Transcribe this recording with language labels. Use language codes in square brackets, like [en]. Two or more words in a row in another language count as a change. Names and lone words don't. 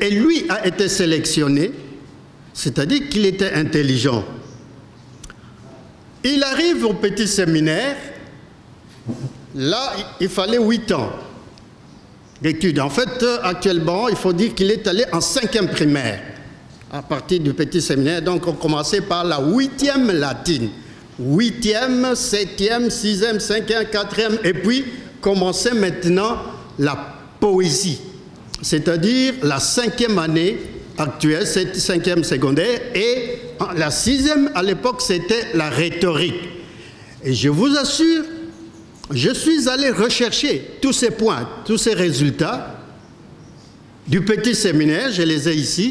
[fr] Et lui a été sélectionné, c'est-à-dire qu'il était intelligent. Il arrive au petit séminaire, là, il fallait 8 ans d'études. En fait, actuellement, il faut dire qu'il est allé en 5e primaire, à partir du petit séminaire. Donc, on commençait par la 8e latine. 8e, 7e, 6e, 5e, 4e, et puis commençait maintenant la poésie, c'est-à-dire la 5e année actuelle, 5e secondaire, et la 6e à l'époque, c'était la rhétorique. Et je vous assure, je suis allé rechercher tous ces points, tous ces résultats du petit séminaire, je les ai ici.